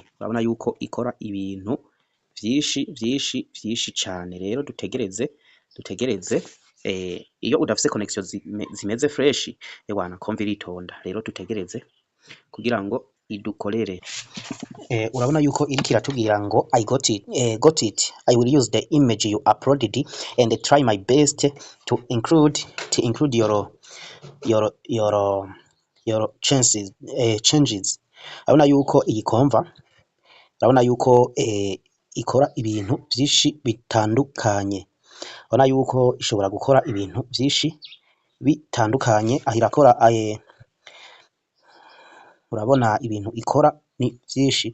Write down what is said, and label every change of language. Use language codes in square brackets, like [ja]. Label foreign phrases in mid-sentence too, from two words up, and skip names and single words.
[rn] Urabona yuko ikora ibintu vyinshi cane. Rero dutegereze iyo udafise connection zimeze fresh komva iritonda. Rero dutegereze kugira ngo idukorere. Urabona yuko iriko iratubwira ngo [en] I got it. I will use the image you uploaded and try my best to include your changes. [rn] Urabona yuko iyi komva, urabona yuko ikora ibintu vyinshi bitandukanye. Urabona yuko ishobora gukora ibintu vyinshi bitandukanye. Aho irakora urabona ibintu ikora ni vyinshi.